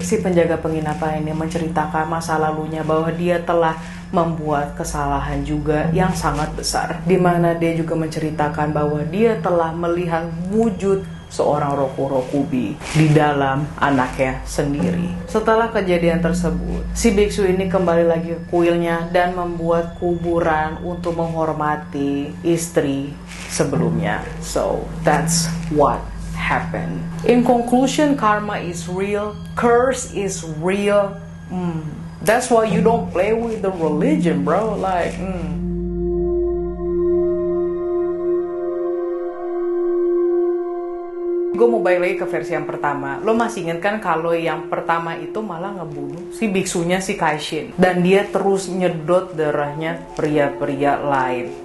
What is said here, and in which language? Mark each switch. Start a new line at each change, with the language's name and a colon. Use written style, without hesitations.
Indonesian: Si penjaga penginapan ini menceritakan masa lalunya bahwa dia telah membuat kesalahan juga yang sangat besar, dimana dia juga menceritakan bahwa dia telah melihat wujud seorang Roku Rokubi di dalam anaknya sendiri. Setelah kejadian tersebut, si biksu ini kembali lagi ke kuilnya dan membuat kuburan untuk menghormati istri sebelumnya.
English: So, that's what happened. In conclusion, karma is real, curse is real. That's why you don't play with the religion, bro.
Indonesian: Like, Gue mau balik lagi ke versi yang pertama. Lo masih ingat kan kalau yang pertama itu malah ngebunuh si biksunya, si Kaishin, dan dia terus nyedot darahnya pria-pria lain.